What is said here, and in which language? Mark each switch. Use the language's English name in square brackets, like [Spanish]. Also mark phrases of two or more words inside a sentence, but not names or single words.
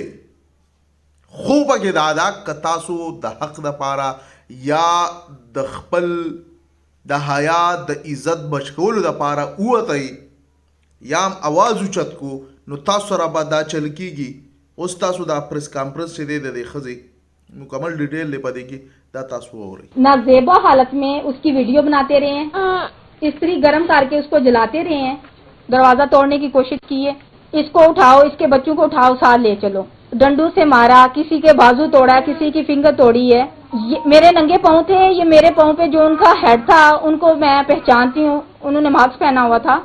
[Pashto] خو پکې دا ده که تاسو د حق دپاره یا د خپل د حیا د عزت بچ کولو دپاره ووتئ یا هم اواز اوچت کو، نو تاسو سره به دا چل کېږي. اوس تاسو دا [English] press conference [Pashto] چې دی د دې ښځې مکمل ډیټیل دی په دې کې، دا تاسو واورئ. [Urdu] نازیبا حالت میں اس کی ویڈیو بناتے رہے ہیں، استری گرم کر کے اس کو جلاتے رہے ہیں، دروازہ توڑنے کی کوشش کی ہے، اس کو اٹھاؤ، اس کے بچوں کو اٹھاؤ، ساتھ لے چلو، ڈنڈوں سے مارا، کسی کے بازو توڑا، کسی کی فنگر توڑی ہے. میرے ننگے پاؤں تھے، یہ میرے پاؤں پہ جو ان کا ہیڈ تھا ان کو میں پہچانتی ہوں، انہوں نے ماسک پہنا ہوا تھا.